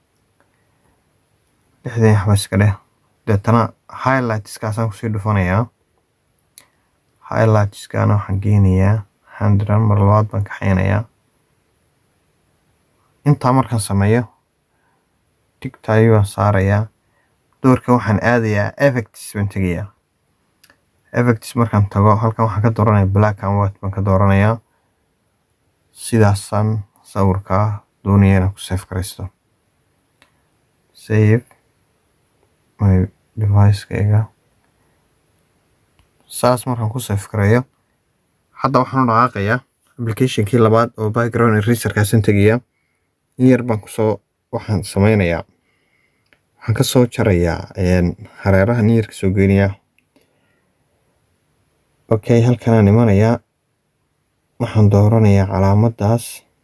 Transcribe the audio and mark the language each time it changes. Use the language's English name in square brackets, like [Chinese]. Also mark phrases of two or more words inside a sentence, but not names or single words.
[Somali] 60 waxba iska dheh deetana highlights-kaasaan ku sii dhufanayaa highlights-kaana waxaan geynayaa 100 mar labaad baan kaxaynayaa intaa markaan sameeyo tigtaay waan saarayaa doorkan waxaan aadayaa effects baan tagayaa effects markaan tago halkan waxaan ka dooranayaa [English] black and white [Somali] baan ka dooranayaa sidaasaan sawirka doonaya inaan ku save garaysto [English] save my device- [Somali] kayga saas markaan ku save gareeyo hadda waxaan u dhaqaaqayaa application-kii labaad oo [English] background eraser- [Somali] kaasan tagayaa in yar baan kusoo waxaan sameynayaa waxaan ka soo jarayaa hareeraha in yar ka soo geynayaa okay halkanaan imanayaa waxaan dooranayaa calaamadaas